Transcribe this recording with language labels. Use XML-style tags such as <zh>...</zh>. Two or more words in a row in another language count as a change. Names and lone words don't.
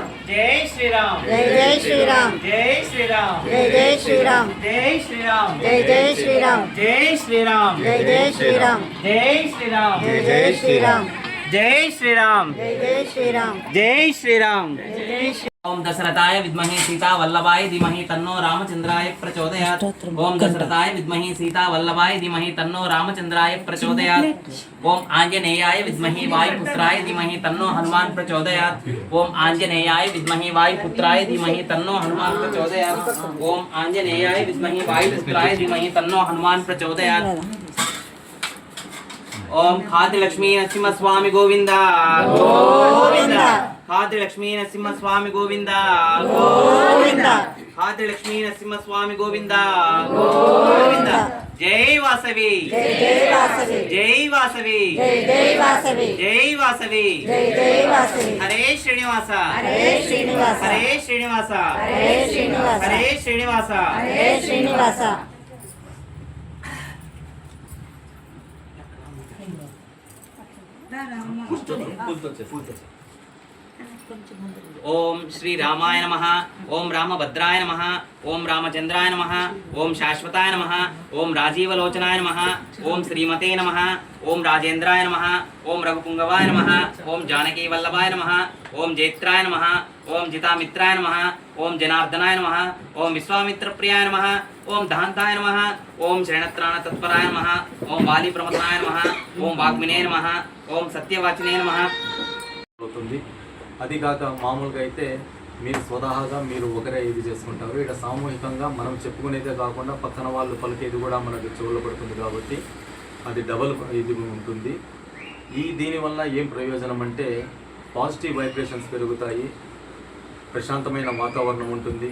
<te>జై శ్రీరామ్ జై జై శ్రీరామ్ జై శ్రీరామ్ జై జై శ్రీరామ్ జై శ్రీరామ్ జై జై శ్రీరామ్ జై శ్రీరామ్ జై జై శ్రీరామ్ జై శ్రీరామ్ జై జై శ్రీరామ్ జై శ్రీరామ్ జై జై శ్రీరామ్ జై శ్రీరామ్ జై జై శ్రీ</te> <sa>ओम दशरथाय विद्महे सीता वल्लभाय धीमहि तन्नो रामचंद्राय प्रचोदयात्। ओम दशरथाय विद्महे सीता वल्लभाय धीमहि तन्नो रामचंद्राय प्रचोदयात्। ओम आंजनेयाय विद्महे वायुपुत्राय धीमहि तन्नो हनुमान प्रचोदयात्। ओम आंजनेयाय विद्महे वायुपुत्राय धीमहि तन्नो हनुमान प्रचोदयात्। ओम आंजनेयाय विद्महे वायुपुत्राय धीमहि तन्नो हनुमान प्रचोदयात्। ओम खाद्य लक्ष्मी नरसिंह स्वामी गोविंदा गोविंदा। खाद्य लक्ष्मी नरसिंह स्वामी गोविंदा गोविंदा। खाद्य लक्ष्मी नरसिंह स्वामी गोविंदा गोविंदा। जय वासवी जय जय वासवी जय वासवी जय जय वासवी जय वासवी जय जय वासवी हरे श्रीनिवास हरे श्रीनिवास हरे श्रीनिवास हरे श्रीनिवास हरे श्रीनिवास हरे श्रीनिवास ओम श्री रामाय नमः। ओम रामभद्राय नमः। ओम रामचंद्राय नमः। ओम शाश्वताय नमः। ओम राजीवलोचनाय नमः। ओम श्रीमते नमः। ओम राजेंद्राय नमः। ओम रघुपुंगवाय नमः। ओम जानकी वल्लभाय नमः। ओम जैत्राय नमः। ओम जितामित्राय नमः। ओम जनार्दनाय नमः। ओम विश्वामित्रप्रियाय नमः। ओम दहंताय नमः। ओम शरणत्राण तत्पराय नमः। ओम वाली प्रमथनाय नमः। ओम वाग्मिने नमः। ओम सत्यवाचिने नमः।</sa> <te>అది కాక మామూలుగా అయితే మీరు స్వతహాగా మీరు ఒకరే ఇది చేసుకుంటారు. ఇక్కడ సామూహికంగా మనం చెప్పుకునేదే కాకుండా పక్కన వాళ్ళు పలికేది కూడా మనకు చెవుల్లో పడుతుంది కాబట్టి అది డబల్ ఇది ఉంటుంది. దీనివల్ల ఏం ప్రయోజనం అంటే</te> <en>positive vibrations</en> <te>పెరుగుతాయి, ప్రశాంతమైన వాతావరణం ఉంటుంది.</te>